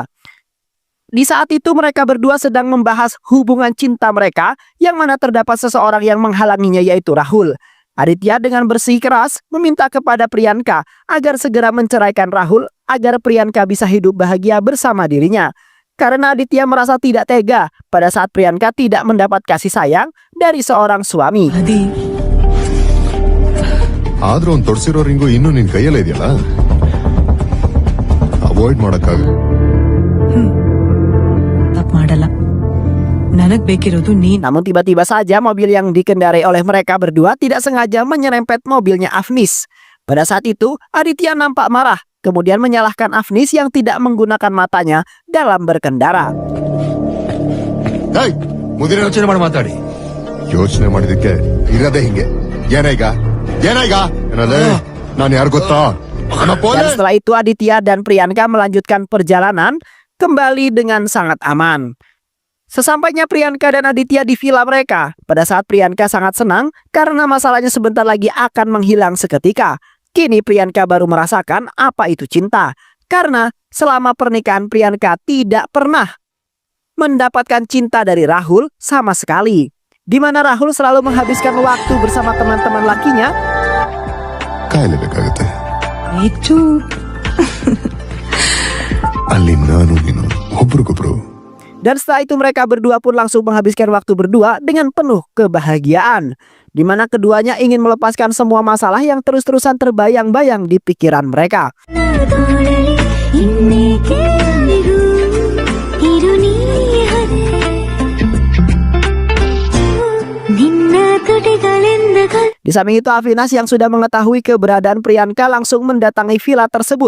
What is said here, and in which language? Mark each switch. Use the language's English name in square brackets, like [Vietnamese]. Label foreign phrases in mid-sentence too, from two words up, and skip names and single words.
[Indonesian] Di saat itu mereka berdua sedang membahas hubungan cinta mereka yang mana terdapat seseorang yang menghalanginya yaitu Rahul. Aditya dengan bersikeras meminta kepada Priyanka agar segera menceraikan Rahul agar Priyanka bisa hidup bahagia bersama dirinya. Karena Aditya merasa tidak tega pada saat Priyanka tidak mendapat kasih sayang dari seorang suami. [Kannada] ಆದ್ರೂ ಅವ್ನು ತೊಡ್ಸಿರೋ ರಿಂಗು ಇನ್ನೂ ನಿನ್ ಕೈಯಲ್ಲೇ ಇದೆಯಲ್ಲ, ಅವಾಯ್ಡ್ ಮಾಡಕ್ಕಾಗ. ತಪ್ಪು ಮಾಡಲ್ಲ. ನನಗ್ ಬೇಕಿರೋದು ನೀನ್. [Indonesian] Namun tiba-tiba saja mobil yang dikendarai oleh mereka berdua tidak sengaja menyerempet mobilnya Afnis. Pada saat itu Aditya nampak marah, kemudian menyalahkan Afnis yang tidak menggunakan matanya dalam berkendara. [Kannada] ಹೇಯ್, ಮುದಿರ ಯೋಚನೆ ಮಾಡಿ ಮಾತಾಡಿ. ಯೋಚನೆ ಮಾಡಿದಕ್ಕೆ ಇರದೇ ಹಿಂಗೆ. ಏನೀಗ ಏನದೇ ನಾನು ಯಾರು ಗೊತ್ತಾ? [Indonesian] Dan setelah itu Aditya dan Priyanka melanjutkan perjalanan kembali dengan sangat aman. Sesampainya Priyanka dan Aditya di villa mereka, pada saat Priyanka sangat senang karena masalahnya sebentar lagi akan menghilang seketika. Kini Priyanka baru merasakan apa itu cinta. Karena selama pernikahan Priyanka tidak pernah mendapatkan cinta dari Rahul sama sekali. Di mana Rahul selalu menghabiskan waktu bersama teman-teman lakinya. [Kannada] ಕಾಯಲೇಬೇಕಾಗುತ್ತೆ. [Indonesian] Itu. [Kannada] ಅಲ್ಲಿ ನಾನು ನೀನು ಒಬ್ರಿಗೊಬ್ರು. [Indonesian] Dan setelah itu mereka berdua pun langsung menghabiskan waktu berdua dengan penuh kebahagiaan, di mana keduanya ingin melepaskan semua masalah yang terus-terusan terbayang-bayang di pikiran mereka. Di samping itu Avinas yang sudah mengetahui keberadaan Priyanka langsung mendatangi villa tersebut.